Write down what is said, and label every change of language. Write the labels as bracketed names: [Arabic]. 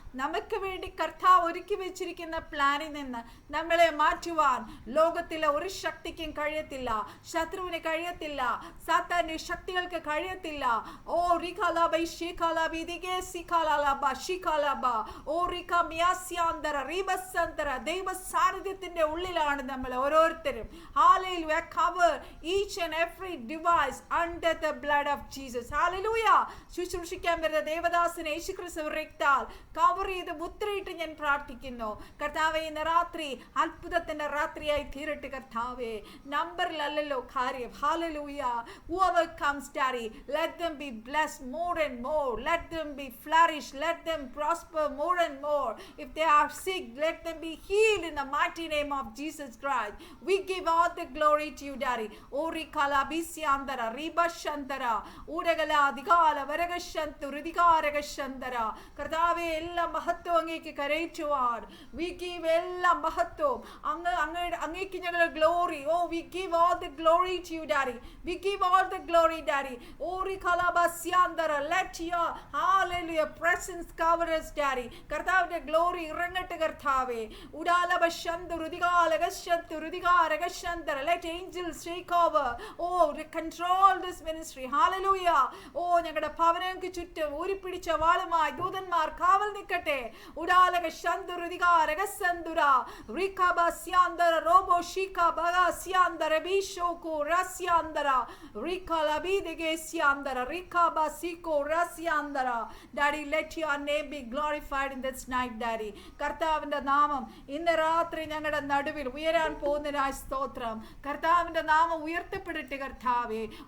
[Malayalam] നമുക്ക് വേണ്ടി കർത്താവ് ഒരുക്കി വെച്ചിരിക്കുന്ന പ്ലാനിൽ നിന്ന് നമ്മളെ മാറ്റുവാൻ ലോകത്തിലെ ഒരു ശക്തിക്കും കഴിയത്തില്ല. ശത്രുവിന് കഴിയത്തില്ല. സാത്താന്റെ ശക്തികൾക്ക് കഴിയത്തില്ല. ഓ റികാലാബ ഷികാലാബ ദിഗേ സികാലാബ ഷികാലാബ ഓ റിക മിയാസ്യാന്തര റിബസന്തര. ദൈവ സാന്നിധ്യത്തിന്റെ ഉള്ളിലാണ് നമ്മൾ ഓരോരുത്തരും. Hallelujah. [English] cover each and every device under the blood of Jesus. hallelujah. [Malayalam] ശുശ്രൂഷിക്കാൻ വരുന്ന ദേവദാസനെ യേശുക്രിസ്തു രക്തത്താൽ കവർ ചെയ്ത് മുദ്രയിട്ട് ഞാൻ പ്രാർത്ഥിക്കുന്നു. കർത്താവേ, ഇന്ന് രാത്രി അത്ഭുതത്തിന്റെ രാത്രിയായി തീരട്ടെ കർത്താവേ. നമ്പറിലല്ലോ കാര്യം. hallelujah. [English] whoever comes, Daddy, let them be blessed more and more. Let them be flourish. Let them prosper more and more. If they are sick, let them be healed in the mighty name of Jesus Christ. We give all the glory to you, Daddy. Ori kala bisyandara ribashantara uragala adikala varagashantu ridikaragashandara. [Malayalam] കർത്താവേ, എല്ലാ മഹത്വം അങ്ങേക്ക് കരയിച്ചുവാൻ. [English] We give [Malayalam] എല്ലാ മഹത്വം അങ്ങേക്ക് ഞങ്ങൾ glory. [English] we give all the glory to you, Daddy. We give all the glory, Daddy. Ori kala basyandara. Let your hallelujah presence cover us, Daddy. [Malayalam] കർത്താവിന്റെ glory ഇറങ്ങട്ടെ കർത്താവേ. ഉടാല ബശന്തു ഋതികാലകശന്തു ഋതികാരകശന്തര. [English] Let angels take over. Control this ministry. Hallelujah. [Malayalam] ഞങ്ങളുടെ ഭവനങ്ങൾക്ക് ചുറ്റും ഊരിപ്പിടിച്ച വാളുമായി ദൂതന്മാർ കാവൽ നിൽക്കട്ടെ. ഉടാലക ശന്തു ഋതികാരകസന്തുര റികബസ്യാന്തര robo ഷികബഗസ്യാന്തര ബിഷോകു റസ്യാന്തര റികലബിദഗസ്യാന്തര റികബസികോ റസ്യാന്തര. [English] Daddy, let your name be glorified in this night, Daddy. [Malayalam] കർത്താവിന്റെ നാമം ഇന്ന് രാത്രി ഞങ്ങളുടെ നടുവിൽ ഉയരാൻ പോകുന്നതിനായി സ്തോത്രം. കർത്താവിന്റെ നാമം ഉയർത്തപ്പെടട്ടെ കർത്താവേ.